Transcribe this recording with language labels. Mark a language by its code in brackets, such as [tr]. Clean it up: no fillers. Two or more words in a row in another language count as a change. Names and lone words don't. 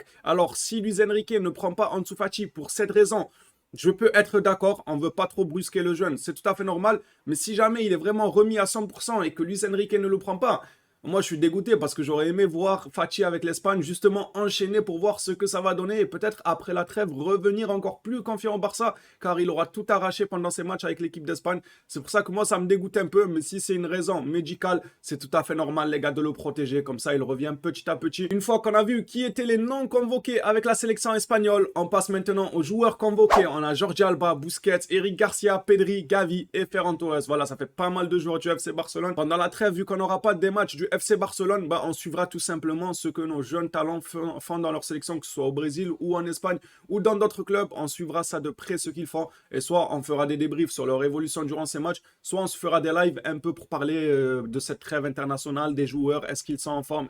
[fr] Alors, si Luis Enrique ne prend pas Ansu Fati pour cette raison, je peux être d'accord, on ne veut pas trop brusquer le jeune, c'est tout à fait normal, mais si jamais il est vraiment remis à 100% et que Luis Enrique ne le prend pas, moi je suis dégoûté parce que j'aurais aimé voir Fati avec l'Espagne justement enchaîner pour voir ce que ça va donner et peut-être après la trêve revenir encore plus confiant au Barça car il aura tout arraché pendant ses matchs avec l'équipe d'Espagne. C'est pour ça que moi ça me dégoûte un peu, mais si c'est une raison médicale, c'est tout à fait normal les gars de le protéger, comme ça il revient petit à petit. Une fois qu'on a vu qui étaient les non convoqués avec la sélection espagnole, on passe maintenant aux joueurs convoqués. On a Jordi Alba, Busquets, Eric Garcia, Pedri, Gavi et Ferran Torres. Voilà, ça fait pas mal de joueurs du FC Barcelone. Pendant la trêve, vu qu'on n'aura pas des matchs du FC Barcelone, bah, on suivra tout simplement ce que nos jeunes talents font dans leur sélection, que ce soit au Brésil ou en Espagne ou dans d'autres clubs. On suivra ça de près, ce qu'ils font. Et soit on fera des débriefs sur leur évolution durant ces matchs, soit on se fera des lives un peu pour parler de cette trêve internationale, des joueurs. Est-ce qu'ils sont en forme?